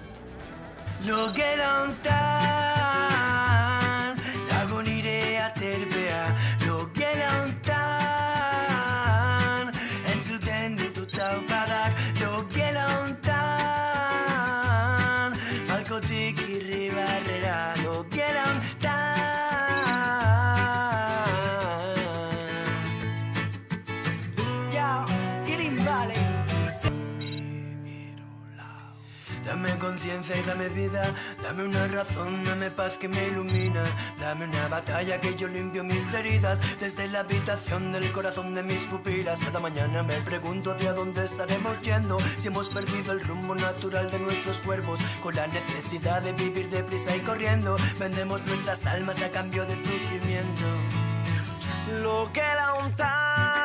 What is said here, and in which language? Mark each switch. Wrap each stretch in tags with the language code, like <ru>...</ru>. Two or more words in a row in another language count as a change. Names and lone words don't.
<eu>Logelan dago nire aterbea, logelan entzuten ditut taupadak, logelan balkotik irribarrera, logelan</eu> <es>Dame conciencia y dame vida, dame una razón, dame paz que me ilumina, dame una batalla que yo limpio mis heridas, desde la habitación del corazón de mis pupilas. Cada mañana me pregunto hacia dónde estaremos yendo, si hemos perdido el rumbo natural de nuestros cuerpos, con la necesidad de vivir deprisa y corriendo, vendemos nuestras almas a cambio de sufrimiento. Lo que la untan.</es>